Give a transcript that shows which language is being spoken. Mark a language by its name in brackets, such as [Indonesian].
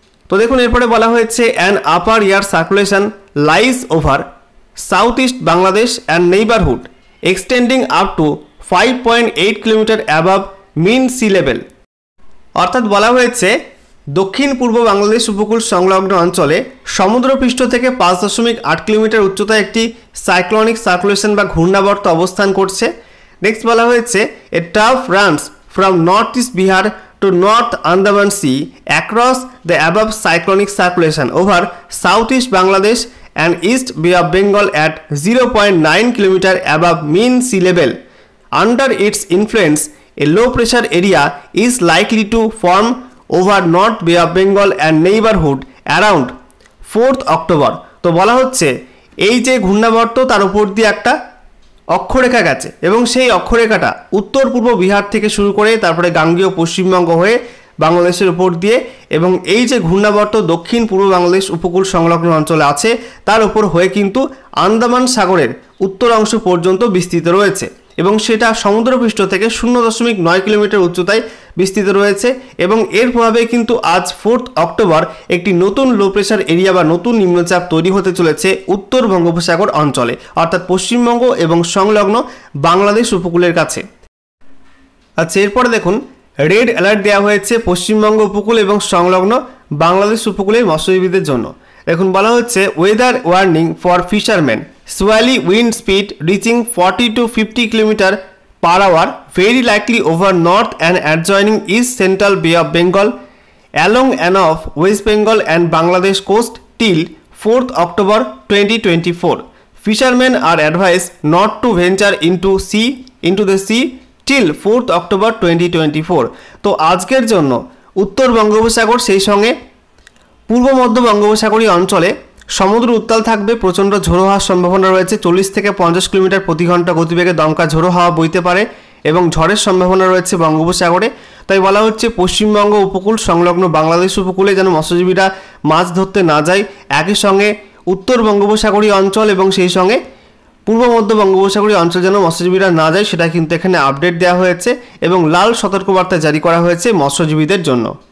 [Bangla] তো দেখুন এরপরে বলা হয়েছে [English] An upper air circulation lies over south east Bangladesh and neighbourhood extending up to 5.8 kilometre above mean sea level. [Bangla] অর্থাৎ বলা হয়েছে দক্ষিণ পূর্ব বাংলাদেশ উপকূল সংলগ্ন অঞ্চলে সমুদ্রপৃষ্ঠ থেকে 5.8 কিলোমিটার উচ্চতায় একটি সাইক্লোনিক সার্কুলেশন বা ঘূর্ণাবর্ত অবস্থান করছে। [English] next [Bangla] বলা হয়েছে [English] A trough runs from north east Bihar to North Andaman Sea across the above cyclonic circulation over southeast Bangladesh and East Bay of Bengal at 0.9 km above mean sea level. Under its influence, a low pressure area is likely to form over North Bay of Bengal and neighborhood around 4th October. [Bangla] তো বলা হচ্ছে এই যে ঘূর্ণাবর্ত তার উপর দিয়ে একটা অক্ষরেখা গেছে এবং সেই অক্ষরেখাটা উত্তর পূর্ব বিহার থেকে শুরু করে তারপরে গাঙ্গেয় পশ্চিমবঙ্গ হয়ে বাংলাদেশের উপর দিয়ে এবং এই যে ঘূর্ণাবর্ত দক্ষিণ পূর্ব বাংলাদেশ উপকূল সংলগ্ন অঞ্চলে আছে তার উপর হয়ে কিন্তু আন্দামান সাগরের উত্তর অংশ পর্যন্ত বিস্তৃত রয়েছে এবং সেটা সমুদ্রপৃষ্ঠ থেকে 0.9 কিলোমিটার উচ্চতায় বিস্তৃত রয়েছে এবং এর প্রভাবে কিন্তু আজ 4th অক্টোবর একটি নতুন লো প্রেশার এরিয়া বা নতুন নিম্নচাপ তৈরি হতে চলেছে উত্তর বঙ্গোপসাগর অঞ্চলে, অর্থাৎ পশ্চিমবঙ্গ এবং সংলগ্ন বাংলাদেশ উপকূলের কাছে। আচ্ছা এরপরে দেখুন রেড অ্যালার্ট দেওয়া হয়েছে পশ্চিমবঙ্গ উপকূল এবং সংলগ্ন বাংলাদেশ উপকূলের মৎস্যজীবীদের জন্য। দেখুন বলা হচ্ছে [English] Weather warning for fisherman swelly wind speed reaching 40 to 50 km per hour very likely over north and adjoining east central Bay of Bengal along and off West Bengal and Bangladesh coast till 4th October 2024. Fishermen are advised not to venture into the sea till 4th October 2024. [Bangla] তো আজকের জন্য উত্তর বঙ্গোপসাগর সেই সঙ্গে পূর্ব মধ্য বঙ্গোপসাগরীয় অঞ্চলে সমুদ্র উত্তাল থাকবে, প্রচণ্ড ঝোড়ো হওয়ার সম্ভাবনা রয়েছে। 40 থেকে 50 কিলোমিটার প্রতি ঘন্টা গতিবেগে দমকা ঝোড়ো হাওয়া বইতে পারে এবং ঝড়ের সম্ভাবনা রয়েছে বঙ্গোপসাগরে। তাই বলা হচ্ছে পশ্চিমবঙ্গ উপকূল সংলগ্ন বাংলাদেশ উপকূলে যেন মৎস্যজীবীরা মাছ ধরতে না যায়, একই সঙ্গে উত্তর বঙ্গোপসাগরীয় অঞ্চল এবং সেই সঙ্গে পূর্ব মধ্য বঙ্গোপসাগরীয় অঞ্চল যেন মৎস্যজীবীরা না যায় সেটা কিন্তু এখানে আপডেট দেওয়া হয়েছে এবং লাল সতর্কবার্তা জারি করা হয়েছে মৎস্যজীবীদের জন্য।